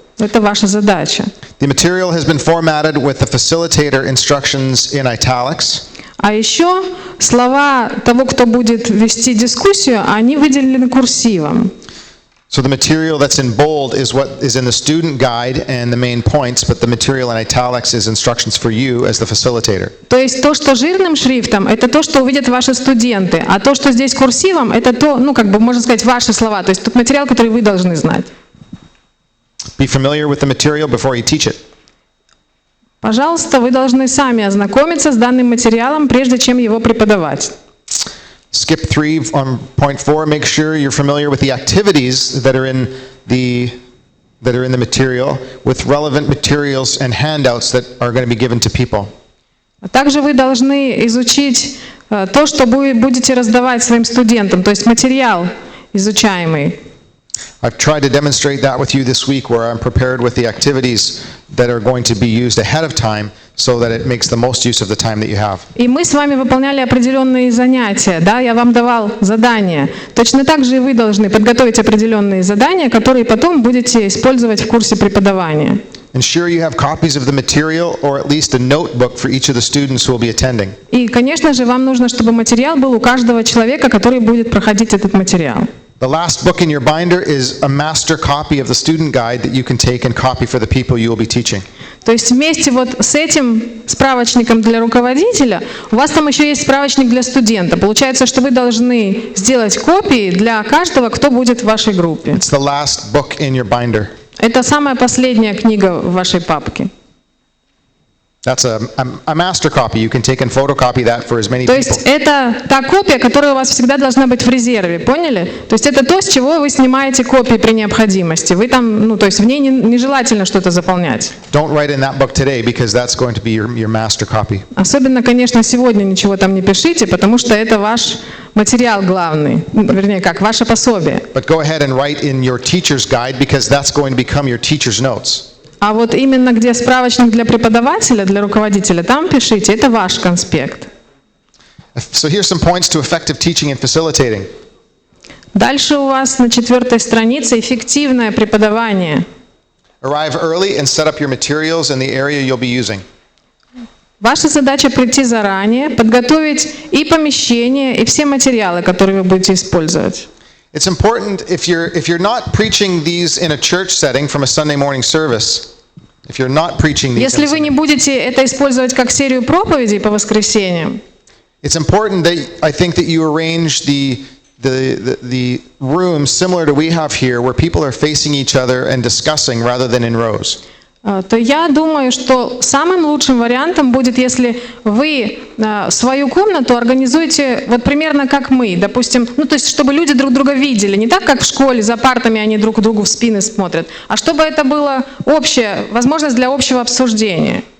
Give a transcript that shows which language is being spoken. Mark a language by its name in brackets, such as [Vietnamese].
[Russian] Это ваша задача. [English] The material has been formatted with the facilitator instructions in italics. [Russian] А еще слова того, кто будет вести дискуссию, они выделены курсивом. [English] So the material that's in bold is what is in the student guide and the main points, but the material in italics is instructions for you as the facilitator. [Russian] То есть то, что жирным шрифтом, это то, что увидят ваши студенты, а то, что здесь курсивом, это то, можно сказать, ваши слова, то есть тот материал, который вы должны знать. [English] Be familiar with the material before you teach it. [Russian] Пожалуйста, вы должны сами ознакомиться с данным материалом, прежде чем его преподавать. [English] Skip 3 on point 4. Make sure you're familiar with the activities that are in the material, with relevant materials and handouts that are going to be given to people. [Russian] Также вы должны изучить то, что вы будете раздавать своим студентам, то есть материал изучаемый. [English] I've tried to demonstrate that with you this week, where I'm prepared with the activities that are going to be used ahead of time, so that it makes the most use of the time that you have. [Russian] И мы с вами выполняли определенные занятия, да, я вам давал задания. Точно так же и вы должны подготовить определенные задания, которые потом будете использовать в курсе преподавания. [English] Ensure you have copies of the material, or at least a notebook for each of the students who will be attending. [Russian] И, конечно же, вам нужно, чтобы материал был у каждого человека, который будет проходить этот материал. [English] The last book in your binder is a master copy of the student guide that you can take and copy for the people you will be teaching. [Russian] То есть вместе вот с этим справочником для руководителя у вас там еще есть справочник для студента. Получается, что вы должны сделать копии для каждого, кто будет в вашей группе. [English] It's the last book in your binder. [Russian] Это самая последняя книга в вашей папке. [English] That's a master copy. You can take and photocopy that for as many [Russian] То есть [English] people. [Russian] это та копия, которая у вас всегда должна быть в резерве, поняли? То есть это то, с чего вы снимаете копии при необходимости. Вы там, то есть в ней нежелательно что-то заполнять. [English] Don't write in that book today because that's going to be your master copy. [Russian] Особенно, конечно, сегодня ничего там не пишите, потому что это ваш материал главный, вернее, как ваше пособие. [English] But go ahead and write in your teacher's guide because that's going to become your teacher's notes. [Russian] А вот именно где справочник для преподавателя, для руководителя, там пишите, это ваш конспект. [English] So here's some points to effective teaching and facilitating. [Russian] Дальше у вас на 4-й странице эффективное преподавание. [English] Arrive early and set up your materials in the area you'll be using. [Russian] Ваша задача прийти заранее, подготовить и помещение, и все материалы, которые вы будете использовать. [English] It's important if you're not preaching these in a church setting from a Sunday morning service. If you're not preaching these, [Russian] Если вы не будете это использовать как серию проповедей по воскресеньям, [English] it's important that I think that you arrange the rooms similar to we have here, where people are facing each other and discussing rather than in rows. [Russian] то я думаю, что самым лучшим вариантом будет, если вы свою комнату организуете вот примерно как мы, допустим, то есть чтобы люди друг друга видели, не так, как в школе, за партами они друг другу в спины смотрят, а чтобы это была общая возможность для общего обсуждения.